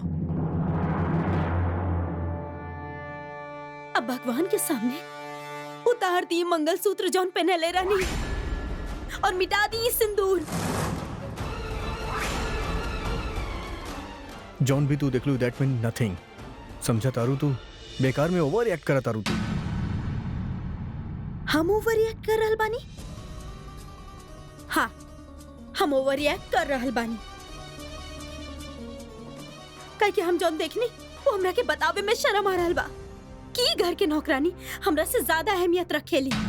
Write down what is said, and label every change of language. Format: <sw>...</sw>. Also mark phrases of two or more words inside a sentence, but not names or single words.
<bho>अब भगवान के सामने उतार दी मंगलसूत्र जौन पहनले रहनी और मिटा दी सिंदूर। जॉन भी तू देख लू,</bho> <en>That mean nothing.</en> <bho>समझा तारू तू बेकार में</bho> <en>over act</en> <bho>करा तारू तू। हम</bho> <en>over react</en> <bho>कर रहल बानी? हाँ, हम</bho> <en>over react</en> <bho>कर रहल बानी। काहे कि हम जौन देखनी वो हमरा के बतावे में शर्म आ रहल बा कि घर के नौकरानी हमरा से ज्यादा अहमियत रखेली।</bho>